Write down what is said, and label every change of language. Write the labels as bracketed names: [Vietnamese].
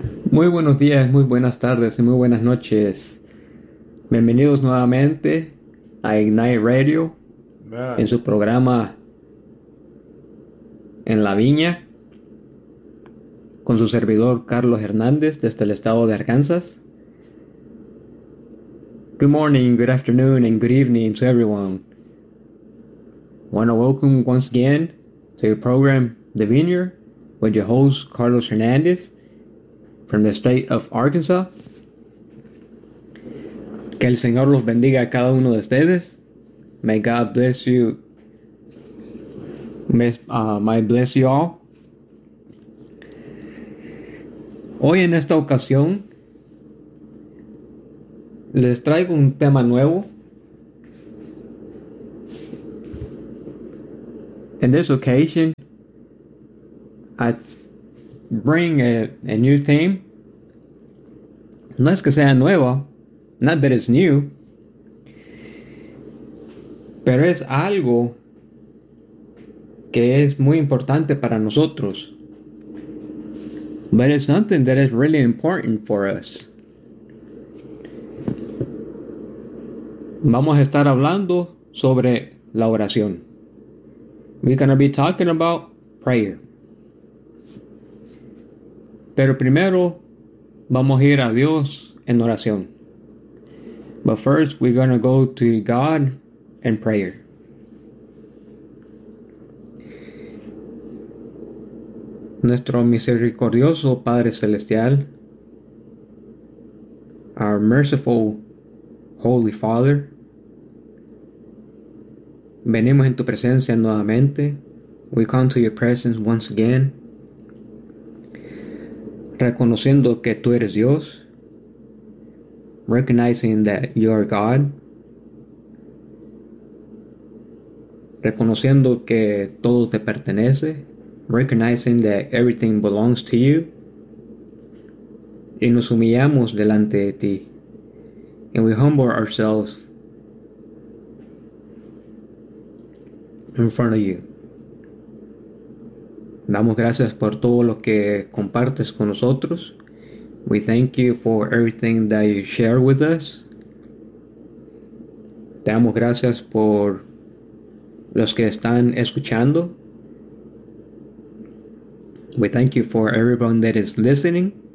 [Spanish] Muy buenos días, muy buenas tardes, y muy buenas noches. Bienvenidos nuevamente a Ignite Radio, [English] man. [Spanish] En su programa En la Viña, con su servidor Carlos Hernández desde el estado de Arkansas. [English] Good morning, good afternoon, and good evening to everyone. I want to welcome once again to your program, The Vineyard, with your host, Carlos Hernández, from the state of Arkansas. [Spanish] Que el Señor los bendiga a cada uno de ustedes. [English] May God bless you. May bless you all. [Spanish] Hoy en esta ocasión, les traigo un tema nuevo. [English] In this occasion, I bring a new theme. [Spanish] No es que sea nuevo, [English] not that it's new, [Spanish] pero es algo que es muy importante para nosotros. [English] But it's something that is really important for us. [Spanish] Vamos a estar hablando sobre la oración. [English] We're going to be talking about prayer. [Spanish] Pero primero, vamos a ir a Dios en oración. [English] But first, we're going to go to God in prayer. [Spanish] Nuestro misericordioso Padre Celestial, [English] our merciful Holy Father, [Spanish] venimos en tu presencia nuevamente. [English] We come to your presence once again, [Spanish] reconociendo que tú eres Dios, [English] recognizing that you are God, [Spanish] reconociendo que todo te pertenece, [English] recognizing that everything belongs to you, [Spanish] y nos humillamos delante de ti, [English] and we humble ourselves in front of you. [Spanish] Damos gracias por todo lo que compartes con nosotros. [English] We thank you for everything that you share with us. [Spanish] Damos gracias por los que están escuchando. [English] We thank you for everyone that is listening.